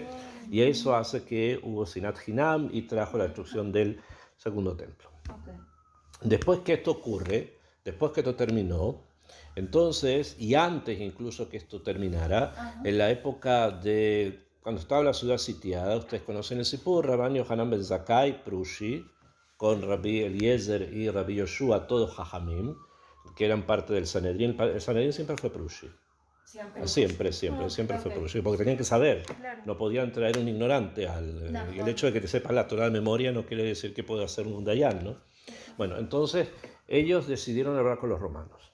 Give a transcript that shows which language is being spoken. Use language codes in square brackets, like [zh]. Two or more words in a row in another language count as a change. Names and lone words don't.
[es] Y eso hace que hubo [he] שנאת חינם [es] y trajo la destrucción del Segundo Templo. Después que esto ocurre, después que esto terminó, entonces, y antes incluso que esto terminara, en la época de cuando estaba la ciudad sitiada, ustedes conocen el Sipur, Rabban Yohanan ben Zakkai, Prushi, con Rabbi Eliezer y Rabbi Yoshua, todos Jajamim, que eran parte del Sanedrín. El Sanedrín siempre fue Prushi. Siempre fue Prushi, porque tenían que saber. No podían traer un ignorante y el hecho de que te sepas la Torah de memoria no quiere decir que pueda ser un Dayan, ¿no? Bueno, entonces ellos decidieron hablar con los romanos.